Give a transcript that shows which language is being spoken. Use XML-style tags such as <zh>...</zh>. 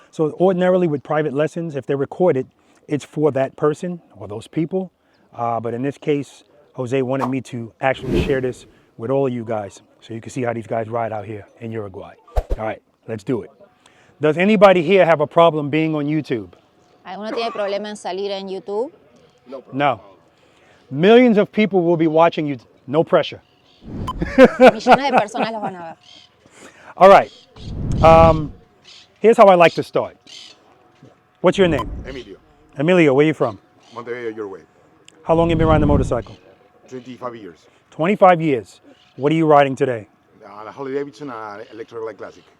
<en>So ordinarily with private lessons, if they're recorded, it's for that person or those people. But in this case, Jose wanted me to actually share this with all of you guys so you can see how these guys ride out here in Uruguay. All right, let's do it. Does anybody here have a problem being on YouTube?</en> <es>¿Alguno tiene problema en salir en YouTube? No.</es> <en>Millions of people will be watching you. No pressure.</en> <es>Millones de personas los van a ver.</es> <en>All right. Here's how I like to start. What's your name? Emilio. Emilio, where are you from? Montevideo, Uruguay. How long have you been riding the motorcycle? 25 years. 25 years. What are you riding today? A Harley Davidson Electric Light Classic.</en>